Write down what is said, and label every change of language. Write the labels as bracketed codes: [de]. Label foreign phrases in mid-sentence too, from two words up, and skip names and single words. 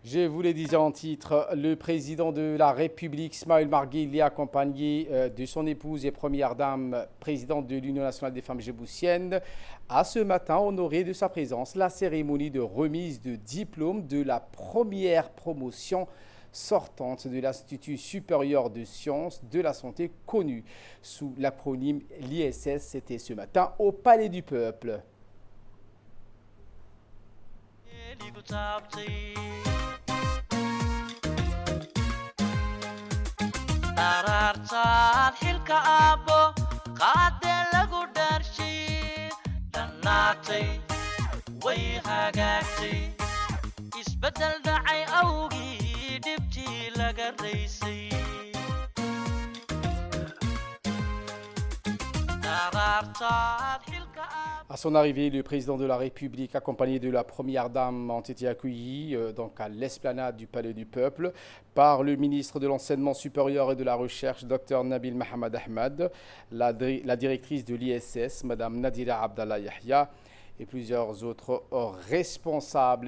[fr] Je vous le disais en titre, le président de la République, Ismaël Marguerite, accompagné de son épouse et première dame, présidente de l'Union nationale des femmes djiboutiennes, a ce matin honoré de sa présence la cérémonie de remise de diplôme de la première promotion sortante de l'Institut supérieur de sciences de la santé connu sous l'acronyme l'ISS. C'était ce matin au Palais du Peuple. [so] Arartaad xilka aabbo qaade lagu dhaarshay dhannaatay way hagaagtay isbeddel dhacay awgii dhibtii laga raysay arartaad xilka [fr] À son arrivée, le président de la République, accompagné de la première dame, ont été accueillis donc à l'esplanade du Palais du Peuple par le ministre de l'Enseignement supérieur et de la Recherche, Dr Nabil Mohamed Ahmed, la directrice de l'ISS, Mme Nadira Abdallah Yahya, et plusieurs autres responsables.